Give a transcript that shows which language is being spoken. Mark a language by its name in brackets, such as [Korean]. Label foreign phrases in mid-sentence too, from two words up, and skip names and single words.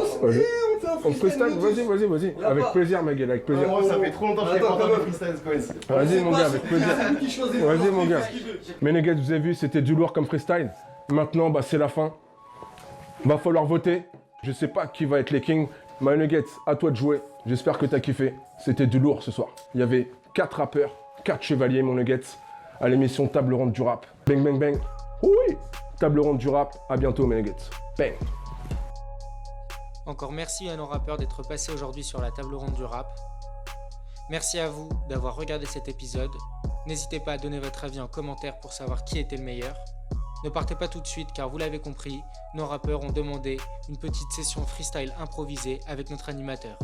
[French] Et on fait un freestyle. Vas-y. Avec plaisir, ma gueule, avec plaisir. Ça fait trop longtemps que je fais pas de freestyle, quoi. Vas-y, mon gars, avec plaisir. Vas-y, mon gars. Mais les gars, vous avez vu, c'était du lourd comme freestyle. Maintenant, c'est la fin. Va falloir voter. Je sais pas qui va être les kings. My Nuggets, à toi de jouer. J'espère que t'as kiffé. C'était du lourd ce soir. Il y avait 4 rappeurs, 4 chevaliers, mon Nuggets, à l'émission Table Ronde du Rap. Bang, bang, bang. Oui. Table ronde du rap, à bientôt mes nuggets. Bang. Encore merci à nos rappeurs d'être passés aujourd'hui sur la table ronde du rap. Merci à vous d'avoir regardé cet épisode. N'hésitez pas à donner votre avis en commentaire pour savoir qui était le meilleur. Ne partez pas tout de suite car vous l'avez compris, nos rappeurs ont demandé une petite session freestyle improvisée avec notre animateur.